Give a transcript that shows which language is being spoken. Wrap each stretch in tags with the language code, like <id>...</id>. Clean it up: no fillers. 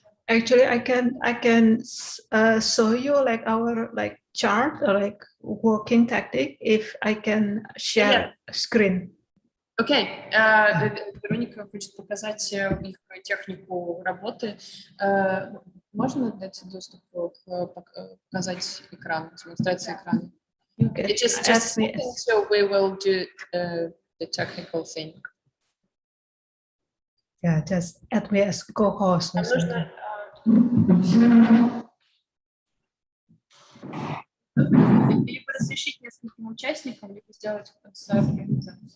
<en>Actually, I can show you like our chart or working tactic if I can share screen.</en> <ru>Окей. Вероника хочет показать их технику работы. Можно дать доступ показать экран, демонстрацию экрана?</ru> <en>Just a second, so we will do the technical thing. Yeah, just add me as co-host.</en> <ru>Нужно либо разрешить нескольким участникам, либо сделать запись.</ru>